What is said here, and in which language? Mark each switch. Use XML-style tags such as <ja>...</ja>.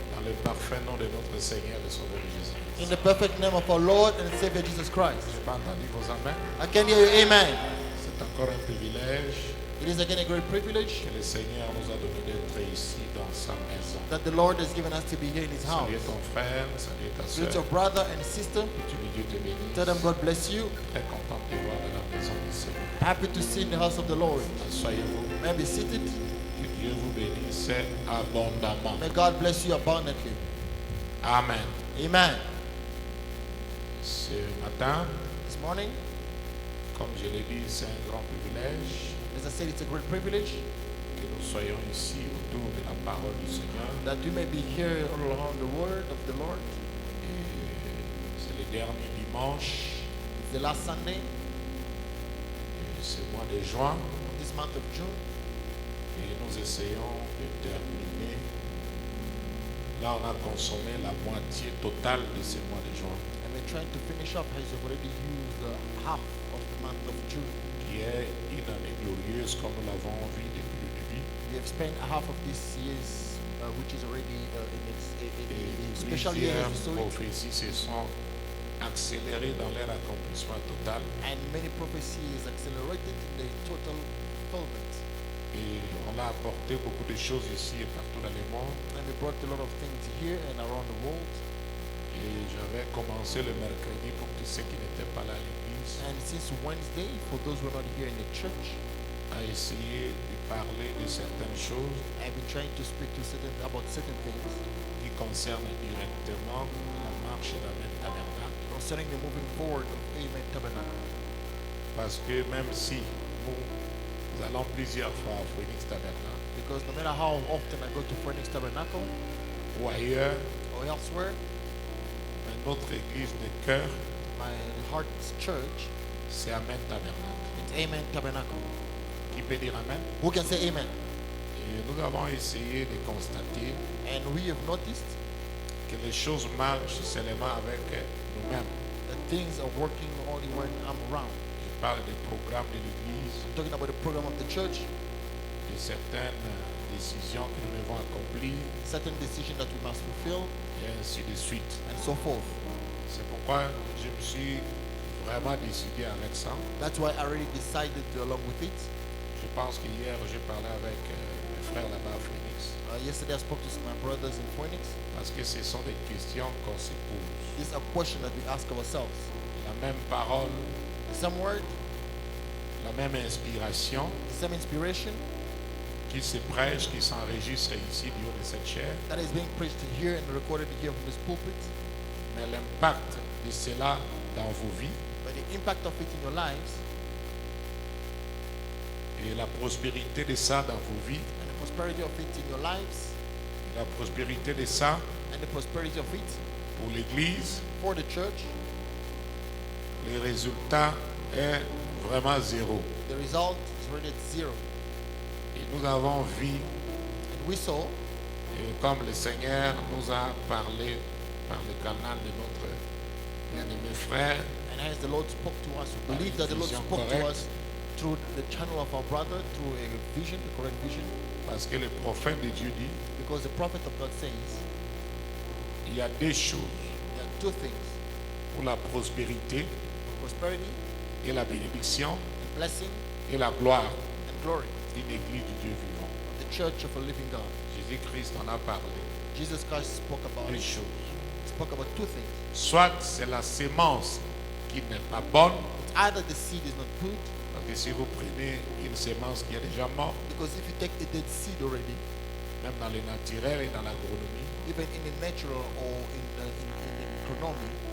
<fr>dans le parfait nom de notre Seigneur et Sauveur Jésus.</fr> <en>in the perfect name of our Lord and Savior Jesus Christ.</en> <fr>Je n'ai pas entendu vos amens.</fr> <en>I can hear you, amen.</en> <fr>C'est encore un privilège</fr> <en>It is again a great privilege</en> <fr>que le Seigneur nous a donné d'être ici dans sa maison.</fr> <en>that the Lord has given us to be here in His house.</en> <fr>Salut ton frère, salut ta soeur.</fr> <en>Greet your brother and sister.</en> <fr>Que Dieu te bénisse.</fr> <en>Tell them God bless you.</en> <fr>Très content de te voir dans la maison du Seigneur.</fr> <en>Happy to see in the house of the Lord.</en> <fr>Soyez-vous.</fr> <en>May I be seated.</en> <fr>Que Dieu vous bénisse abondamment.</fr> <en>May God bless you abundantly.</en> <fr>Amen.</fr> <en>Amen.</en> <fr>Ce matin,</fr> <en>This morning,</en> <fr>comme je l'ai dit, c'est un grand privilège</fr> <en>as I said, it's a great privilege</en> <fr>que nous soyons ici autour de la parole du Seigneur.</fr> <en>that you may be here all around the word of the Lord.</en> <fr>Et c'est le dernier dimanche</fr> <en>It's the last Sunday</en> <fr>de ce mois de juin</fr> <en>of this month of June.</en> <fr>et nous essayons de terminer. Là, on a consommé la moitié totale de ce mois de juin,</fr> <en>And we're trying to finish up as you've already used half of the month of June.</en> <fr>qui est une année glorieuse comme nous l'avons vu depuis le début.</fr> <en>We have spent half of this year's, which is already</en> <fr>Et</fr> <en>a special year,</en> <fr>plusieurs</fr> <en>as we saw it.</en> <fr>prophéties se sont accélérées dans leur accomplissement total.</fr> <en>And many prophecies accelerated in the total fulfillment.</en> <fr>Et on a apporté beaucoup de choses ici et partout dans le monde.</fr> <en>And we brought a lot of things here and around the world.</en> <fr>Et j'avais commencé le mercredi pour tous ceux qui n'étaient pas là à l'église</fr> <en>And since Wednesday, for those who are not here in the church,</en> <fr>à essayer de parler de certaines choses</fr> <en>I've been trying to speak to about certain things</en> <fr>qui concernent directement la marche d'Amen Tabernacle.</fr> <en>concerning the moving forward of Amen Tabernacle.</en> <fr>Parce que même si nous allons plusieurs fois à Phoenix Tabernacle</fr> <en>Because no matter how often I go to Phoenix Tabernacle</en> <fr>ou ailleurs,</fr> <en>or elsewhere,</en> <fr>mais notre église de cœur,</fr> <en>my heart's church,</en> <fr>c'est Amen Tabernacle.</fr> <en>it's Amen Tabernacle.</en> <fr>Qui peut dire Amen?</fr> <en>Who can say Amen?</en> <fr>Et nous avons essayé de constater</fr> <en>And we have noticed</en> <fr>que les choses marchent seulement avec nous-mêmes.</fr> <en>that things are working only when I'm around.</en> <fr>Je parle des programmes de l'église,</fr> <en>I'm talking about the program of the church,</en> <fr>de certaines décisions que nous devons accomplir,</fr> <en>certain decisions that we must fulfill,</en> <fr>et ainsi de suite.</fr> <en>and so forth.</en> <fr>C'est pourquoi je me suis vraiment décidé avec ça.</fr> <en>That's why I already decided to along with it.</en> <fr>Je pense qu'hier, j'ai parlé avec mes frères là-bas à Phoenix.</fr> <en>Yesterday I spoke to my brothers in Phoenix.</en> <fr>Parce que ce sont des questions qu'on se pose.</fr> <en>These are questions that we ask ourselves.</en> <fr>La même parole,</fr> <en>The same word,</en> <fr>la même inspiration</fr> <en>the same inspiration</en> <fr>qui se prêche, qui s'enregistre ici du haut de cette chair.</fr> <en>that is being preached here and recorded here from this pulpit.</en> <fr>Mais l'impact de cela dans vos vies</fr> <en>But the impact of it in your lives</en> <fr>et la prospérité de ça dans vos vies,</fr> <en>and the prosperity of it in your lives</en> <fr>la prospérité de ça</fr> <en>and the prosperity of it</en> <fr>pour l'Église,</fr> <en>for the church,</en> <fr>le résultat est vraiment zéro.</fr> <en>the result is already at zero.</en> <fr>Et nous avons vu,</fr> <en>And we saw,</en> <fr>et comme le Seigneur nous a parlé par le canal de notre bien-aimé frère,</fr> <en>and as the Lord spoke to us, we By believe that the Lord vision spoke to correct. us through the channel of our brother, through a vision, the correct vision,</en> <fr>parce que le prophète de Dieu dit,</fr> <en>because the prophet of God says</en> <fr>il y a deux choses</fr> <en>there are two things:</en> <fr>pour la prospérité</fr> <en>prosperity</en> <fr>et la bénédiction</fr> <en>and blessing</en> <fr>et la gloire</fr> <en>and glory.</en> <fr>d'une église du Dieu vivant.</fr> <en>The church of a living God.</en> <fr>Jésus-Christ en a parlé.</fr> <en>Jesus Christ spoke about</en> <fr>Deux</fr> <en>it.</en> <fr>choses.</fr> <en>He spoke about two things.</en> <fr>Soit c'est la sémence qui n'est pas bonne,</fr> <en>It's either the seed is not good,</en> <fr>parce que si vous prenez une sémence qui est déjà morte,</fr> <en>because if you take a dead seed already,</en> <fr>même dans le naturel et dans l'agronomie,</fr> <en>even in the natural or in economy,</en>